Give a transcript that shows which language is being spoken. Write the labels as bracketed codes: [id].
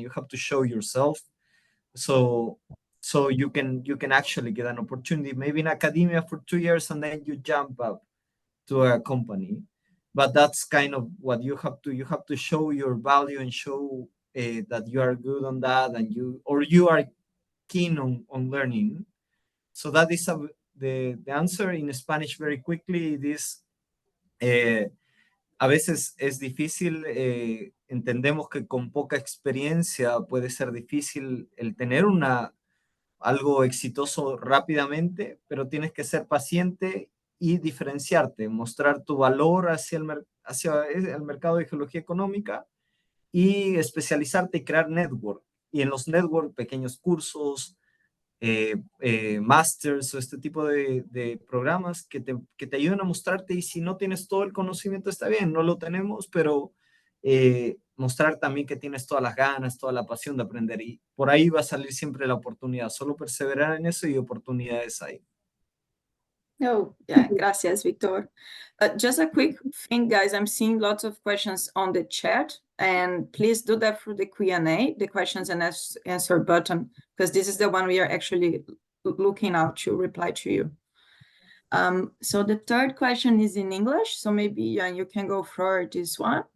[en] You have to show yourself, so you can actually get an opportunity, maybe in academia for 2 years, and then you jump up to a company. But that's kind of what you have to show your value and show that you are good on that, and you are keen on learning. So that is the answer in Spanish very quickly. It is [es] a veces es difícil, entendemos que con poca experiencia puede ser difícil el tener algo exitoso rápidamente, pero tienes que ser paciente y diferenciarte, mostrar tu valor hacia el mercado de geología económica y especializarte y crear network. Y en los network, pequeños cursos, masters o este tipo de programas que te ayuden a mostrarte, y si no tienes todo el conocimiento está bien, no lo tenemos, pero mostrar también que tienes todas las ganas, toda la pasión de aprender, y por ahí va a salir siempre la oportunidad. Solo perseverar en eso y oportunidades hay. [en] Oh, yeah, gracias, Victor. Just a quick thing, guys. I'm seeing lots of questions on the chat, and please do that through the Q&A, the questions and answer button, because this is the one we are actually looking out to reply to you. So the third question is in English, so maybe you can go for this one.